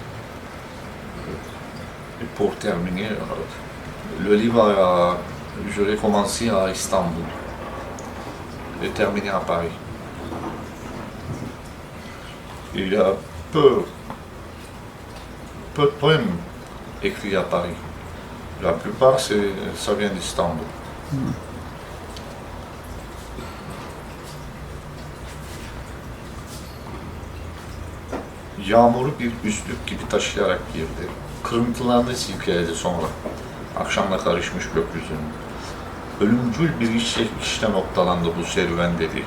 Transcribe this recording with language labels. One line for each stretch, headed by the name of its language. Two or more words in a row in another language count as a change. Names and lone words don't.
French: Et pour terminer, le livre, je l'ai commencé à Istanbul et terminé à Paris. Il y a peu peu de poèmes écrits à Paris. La plupart, ça vient d'Istanbul.
Turkish: Yağmuru bir üstlük gibi taşıyarak girdi. Kırıntılarını silkeledi sonra. Akşamla karışmış gökyüzünün. Ölümcül bir işte noktalandı bu serüven dedi.